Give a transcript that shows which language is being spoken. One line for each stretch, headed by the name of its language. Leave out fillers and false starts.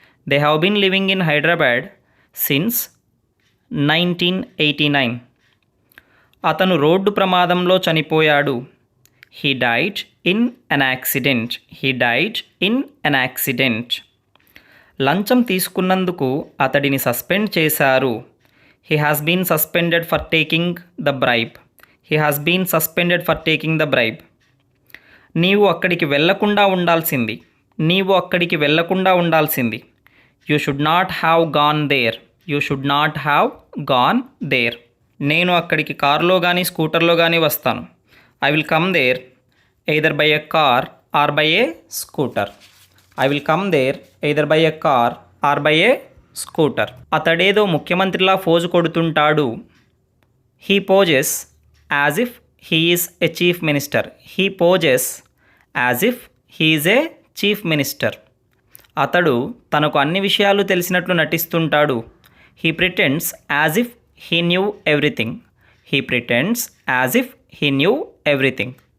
English: They have been living in Hyderabad since 1989.
Telugu: అతను road ప్రమాదంలో చనిపోయాడు.
English: He died in an accident. He died in an accident.
Telugu: లంచం తీసుకున్నందుకు అతడిని సస్పెండ్ చేశారు.
English: He has been suspended for taking the bribe. He has been suspended for taking the bribe.
Telugu: నీవు అక్కడికి వెళ్ళకుండా ఉండాల్సింది. నీవు అక్కడికి వెళ్ళకుండా ఉండాల్సింది.
English: You should not have gone there. You should not have gone there.
Telugu: నేను అక్కడికి కారులో కానీ స్కూటర్లో కానీ వస్తాను.
English: I will come there either by a car or by a scooter. I will come there either by a car or by a scooter.
Telugu: అతడేదో ముఖ్యమంత్రిలా pose కొడుతుంటాడు.
English: He poses as if he is a chief minister. He poses as if he is a chief minister.
Telugu: అతడు తనకు అన్ని విషయాలు తెలిసినట్లు నటిస్తుంటాడు.
English: He pretends as if he knew everything. He pretends as if he knew everything.